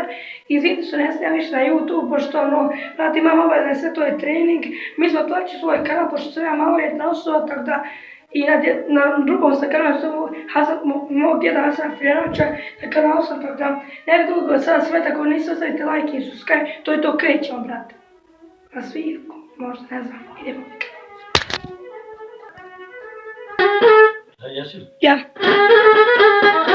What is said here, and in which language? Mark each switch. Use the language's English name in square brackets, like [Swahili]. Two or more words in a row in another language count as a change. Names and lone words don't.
[Bosnian] I vidite što ne snimam više na YouTube, pošto brate, imam obaveze, sve to je trening. Mi smo otvorili svoj kanal, pošto sam ja maloljetna osoba, tako da i na drugom sam kanalu mog djeda Hasana Frijanovića, na kanalu sam, tako da ne bi dugo sada sve, tako niste ostavite like i subscribe, to je to, krećemo, brate. Na svirku, možda, ne znam, idemo. Jesi? Ja.